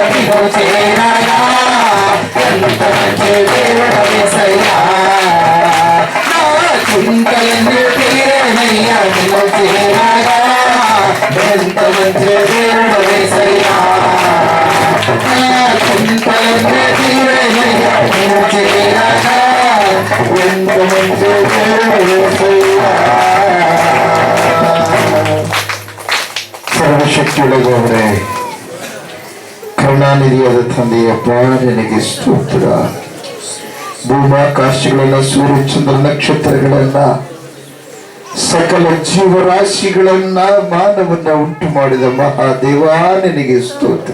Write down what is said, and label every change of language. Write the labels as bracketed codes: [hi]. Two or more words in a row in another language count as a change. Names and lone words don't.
[te] నిన్ను చేరాగా ఎంత మంచి దేవుడవేసయ్యా నా చింతలన్నీ తీరేనయ్యా నిన్ను చేరాగా ఎంత మంచి దేవుడవేసయ్యా నా చింతలన్నీ తీరేనయ్యా నిన్ను చేరాగా ఎంత మంచి దేవుడవేసయ్యా [kn] ಸರ್ವಶಕ್ತಿಯುಳ್ಳ ದೇವರೇ ಕರುಣಾನಿಧಿಯಾದ ತಂದೆಯಪ್ಪ ನಿನಗೆ ಸ್ತೋತ್ರ ಭೂಮಾಕಾಶಗಳನ್ನ ಸೂರ್ಯ ಚಂದ್ರ ನಕ್ಷತ್ರಗಳನ್ನ ಸಕಲ ಜೀವರಾಶಿಗಳನ್ನ ಮಾನವನ್ನ ಉಂಟು ಮಾಡಿದ ಮಹಾದೇವ ನಿನಗೆ ಸ್ತೋತ್ರ